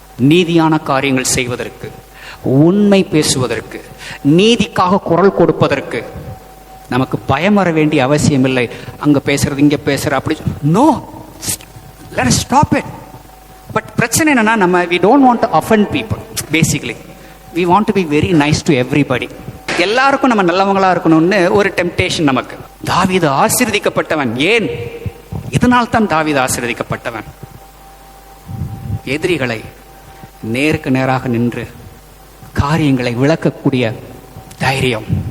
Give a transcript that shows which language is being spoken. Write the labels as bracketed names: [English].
[Tamil] நீதியான காரியங்கள் செய்வதற்கு, உண்மை பேசுவதற்கு, நீதிக்காக குரல் கொடுப்பதற்கு நமக்கு பயம் வர வேண்டிய அவசியம் இல்லை. அங்க பேசுறது இங்க பேசுற அப்படி no, [English] let us stop it. [Tamil] But பிரச்சனை என்னன்னா, நம்ம [English] we don't want to offend people. Basically we want to be very nice to everybody. [Tamil] எல்லாருக்கும் நம்ம நல்லவங்களா இருக்கணும்னு ஒரு டெம்டேஷன் நமக்கு. தாவீது ஆசீர்வதிக்கப்பட்டவன். ஏன்? இதனால் தான் தாவீது ஆசீர்வதிக்கப்பட்டவன். எதிரிகளை நேருக்கு நேராக நின்று காரியங்களை விளக்கக்கூடிய தைரியம்.